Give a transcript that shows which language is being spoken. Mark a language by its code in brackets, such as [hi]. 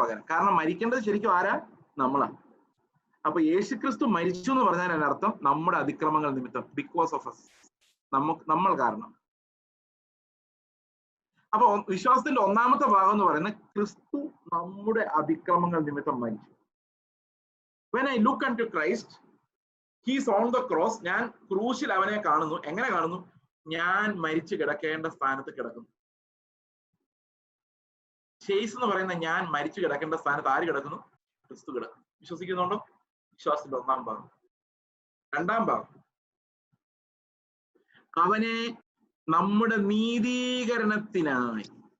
[ml] കാരണം മരിക്കേണ്ടത് ശരിക്കും ആരാ? നമ്മളാ. അപ്പൊ യേശുക്രിസ്തു മരിച്ചു എന്ന് പറഞ്ഞാൽ അതിന്റെ അർത്ഥം നമ്മുടെ അതിക്രമങ്ങൾ നിമിത്തം, [en] because of us, [ml] നമ്മൾ കാരണം. അപ്പൊ വിശ്വാസത്തിന്റെ ഒന്നാമത്തെ ഭാഗം എന്ന് പറയുന്നത് ക്രിസ്തു നമ്മുടെ അതിക്രമങ്ങൾ നിമിത്തം മരിച്ചു. [en] When I look unto Christ, he is on the cross. [ml] ഞാൻ ക്രൂശിൽ അവനെ കാണുന്നു. എങ്ങനെ കാണുന്നു? ഞാൻ മരിച്ചു കിടക്കേണ്ട സ്ഥാനത്ത് കിടക്കുന്നു. ചേസ് എന്ന് പറയുന്ന ഞാൻ മരിച്ചു കിടക്കേണ്ട സ്ഥാനത്ത് ആര് കിടക്കുന്നു? ക്രിസ്തു കിടക്കുന്നു. വിശ്വസിക്കുന്നുണ്ടോ? വിശ്വാസത്തിന്റെ ഒന്നാം ഭാഗം. രണ്ടാം ഭാഗം, അവനെ നമ്മുടെ നീതീകരണത്തിനായി.